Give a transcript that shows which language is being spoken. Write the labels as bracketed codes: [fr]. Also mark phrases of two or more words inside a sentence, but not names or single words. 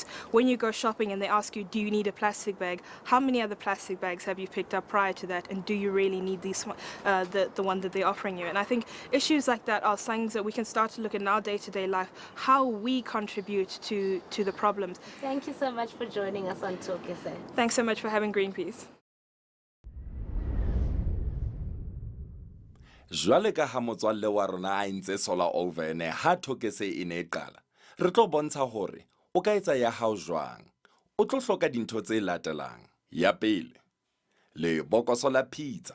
[en] When you go shopping and they ask you, do you need a plastic bag? How many other plastic bags have you picked up prior to that? And do you really need these, the one that they're offering you? And I think issues like that are things that we can start to look at in our day-to-day life, how we contribute to the problems. Thank you so much for joining us on Talk SA. Thanks so much for having Greenpeace. [st] Jwale ka ha motswalle wa rona a ntse [en] solar oven [st] ha thokese e ne qala re tlo bontsha hore o ka etsa ya hao jwang. O tlo hloka dintho tse latelang. Ya pele, le bokoso la pizza.